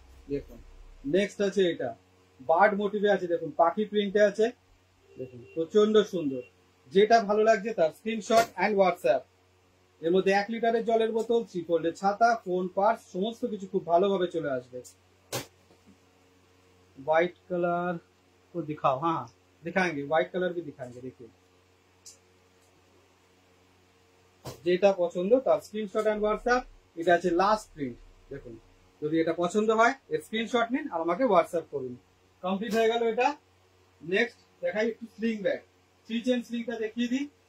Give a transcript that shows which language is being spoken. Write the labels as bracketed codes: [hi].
[bn] দেখুন, নেক্সট আছে এটা, বার্ড মোটিভে আছে। দেখুন, পাখি প্রিন্টে আছে। দেখুন, প্রচন্ড সুন্দর। যেটা ভালো লাগছে তার স্ক্রিনশট অ্যান্ড হোয়াটসঅ্যাপ। এর মধ্যে 1 লিটারের জলের বোতল, 3 ফোল্ডের ছাতা, ফোন, পার্স, সমস্ত কিছু খুব ভালোভাবে চলে আসবে। [hi] व्हाइट कलर को दिखाओ, हाँ दिखाएंगे, व्हाइट कलर भी दिखाएंगे। देखिए, [bn] যেটা পছন্দ তার স্ক্রিনশট এন্ড হোয়াটসঅ্যাপ। এটা আছে লাস্ট প্রিন্ট। দেখুন, যদি এটা পছন্দ হয় এর স্ক্রিনশট নিন আর আমাকে হোয়াটসঅ্যাপ করুন। কমপ্লিট হয়ে গেল এটা। নেক্সট দেখাই একটু স্লিং ব্যাগ। 3 চেন স্লিংটা দেখিয়ে দিই।